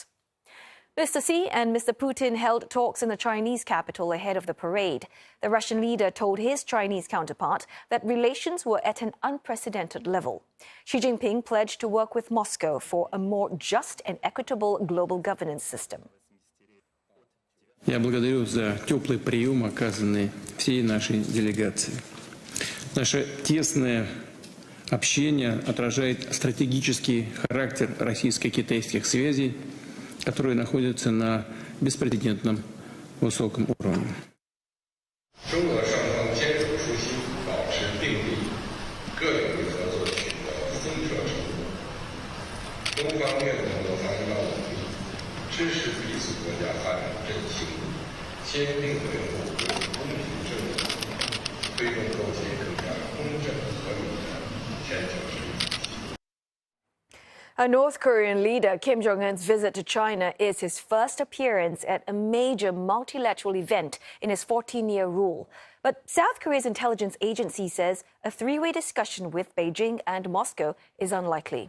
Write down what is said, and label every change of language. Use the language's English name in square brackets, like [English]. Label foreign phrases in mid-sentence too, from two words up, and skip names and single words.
[English] Mr. Xi and Mr. Putin held talks in the Chinese capital ahead of the parade. The Russian leader told his Chinese counterpart that relations were at an unprecedented level. Xi Jinping pledged to work with Moscow for a more just and equitable global governance system. [Russian] Я благодарю за теплый прием, оказанный всей нашей делегации. Наше тесное общение отражает стратегический характер российско-китайских связей, которые находятся на беспрецедентном высоком уровне. [Chinese] 中俄双方坚守初心，保持并力，各领域合作取得深刻成果。中方愿同俄方一道努力，支持彼此国家发展振兴，坚定维护公平正义，推动构建更加公正合理的全球治理。 [English] A North Korean leader, Kim Jong-un's visit to China is his first appearance at a major multilateral event in his 14-year rule. But South Korea's intelligence agency says a three-way discussion with Beijing and Moscow is unlikely.